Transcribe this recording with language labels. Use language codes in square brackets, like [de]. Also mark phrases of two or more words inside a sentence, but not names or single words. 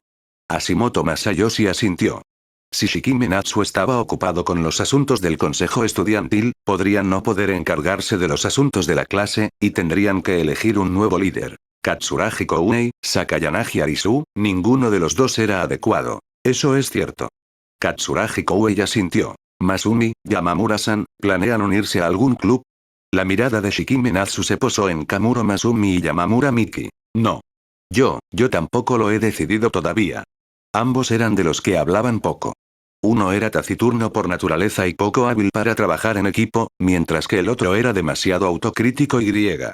[es] Hashimoto Masayoshi asintió. Si Shikime Natsu estaba ocupado con los asuntos del consejo estudiantil, podrían no poder encargarse de los asuntos de la clase, y tendrían que elegir un nuevo líder. Katsuragi Kounei, Sakayanagi Arisu, ninguno de los dos era adecuado. Eso es cierto. Katsuragi Koei asintió. Masumi, Yamamura-san, ¿planean unirse a algún club? La mirada de Shikime Natsu se posó en Kamuro Masumi y Yamamura Miki. No. Yo tampoco lo he decidido todavía. Ambos eran de los que hablaban poco. Uno era taciturno por naturaleza y poco hábil para trabajar en equipo, mientras que el otro era demasiado autocrítico y griega.